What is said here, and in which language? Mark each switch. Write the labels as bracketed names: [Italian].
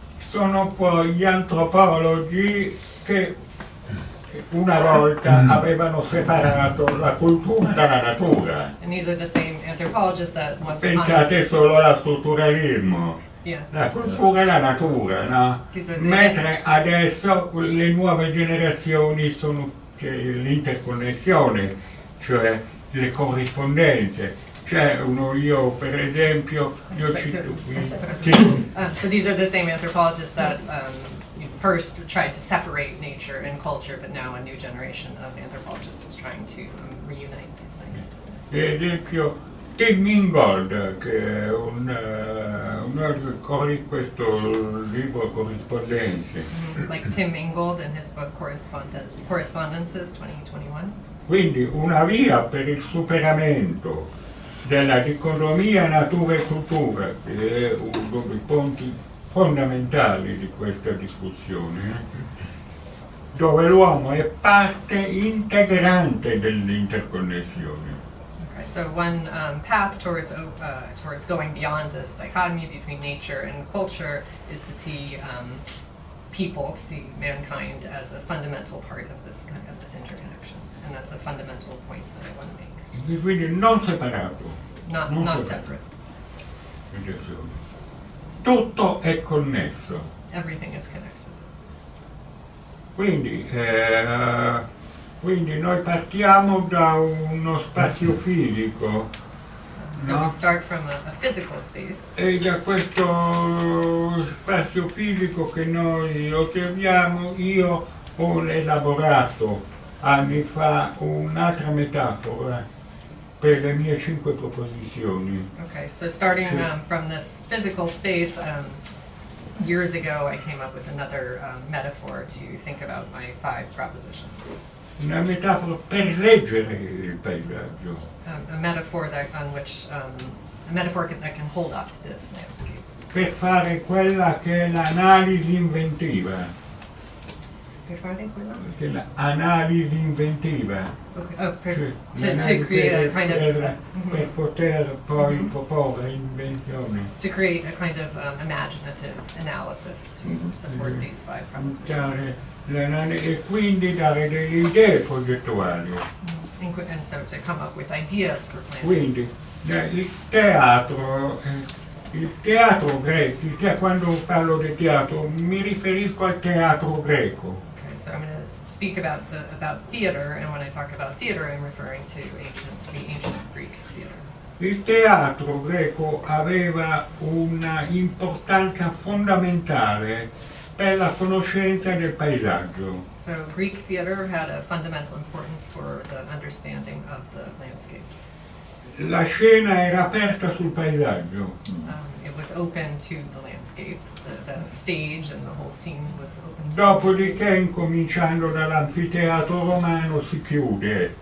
[Italian] Sono poi gli antropologi che una volta avevano separato la cultura dalla natura. [English] And these are the same anthropologists that once [Italian] Pensate solo allo strutturalismo. [English] Yeah. [Italian] La cultura e la natura, no? Mentre adesso le nuove generazioni sono l'interconnessione, cioè le corrispondenze. C'è io per esempio, io cito qui. [English] So these are the same anthropologists that first tried to separate nature and culture, but now a new generation of anthropologists is trying to reunite these things. [Italian] Per esempio Tim Ingold, che è questo libro Corrispondenze. [English] Like Tim Ingold in his book Correspondences 2021. [Italian] Quindi una via per il superamento della dicotomia natura e cultura, che è uno dei punti fondamentali di questa discussione, dove l'uomo è parte integrante dell'interconnessione. [English] Okay, so one path towards going beyond this dichotomy between nature and culture is to see people, to see mankind as a fundamental part of this interconnection, and that's a fundamental point that I want to make. [Italian] Quindi non separato. [English] Not separate. [Italian] Tutto è connesso. [English] Everything is connected. [Italian] Quindi noi partiamo da uno spazio fisico. [English] So [Italian] no? [English] we start from a physical space. [Italian] E da questo spazio fisico che noi osserviamo, io ho elaborato anni fa un'altra metafora per le mie 5 proposizioni. [English] Okay, so starting from this physical space, years ago I came up with another metaphor to think about my 5 propositions. [Italian] Una metafora per leggere il paesaggio. [English] A metaphor that can hold up this landscape. [Italian] Per fare quella che è l'analisi inventiva. Per fare quella? Che l'analisi inventiva. [English] Okay. [Italian] Cioè, [English] To create a kind of [Italian] per poter poi proporre invenzioni. [English] To create a kind of imaginative analysis to support these 5 propositions. [Italian] E quindi dare delle idee progettuali. [English] And so to come up with ideas for planning. [Italian] Quindi il teatro greco, quando parlo di teatro mi riferisco al teatro greco. [English] Okay, so I'm going to speak about theater, and when I talk about theater, I'm referring to the ancient Greek theater. [Italian] Il teatro greco aveva una importanza fondamentale per la conoscenza del paesaggio. [English] So Greek theater had a fundamental importance for the understanding of the landscape. [Italian] La scena era aperta sul paesaggio. [English] It was open to the landscape. The stage and the whole scene was open to [Italian] Dopodiché, incominciando dall'anfiteatro romano, si chiude.